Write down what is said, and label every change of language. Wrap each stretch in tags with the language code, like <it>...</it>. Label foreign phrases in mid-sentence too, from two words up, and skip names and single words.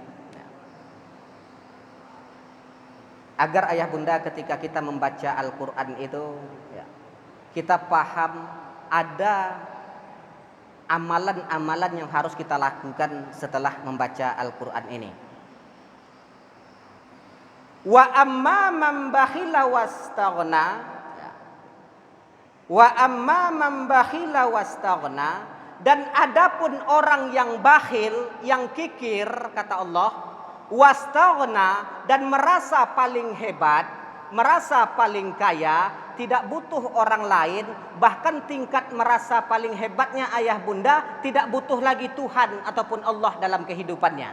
<id>Agar ayah bunda ketika kita membaca Al-Quran itu, ya, kita paham ada amalan-amalan yang harus kita lakukan setelah membaca Al-Quran ini.</id> <ar>وأما من بخل واستغنى، وأما من بخل واستغنى,</ar> <id>dan adapun orang yang bakhil, yang kikir, kata Allah, wastaghna, dan merasa paling hebat, merasa paling kaya, tidak butuh orang lain, bahkan tingkat merasa paling hebatnya ayah bunda tidak butuh lagi Tuhan ataupun Allah dalam kehidupannya.</id>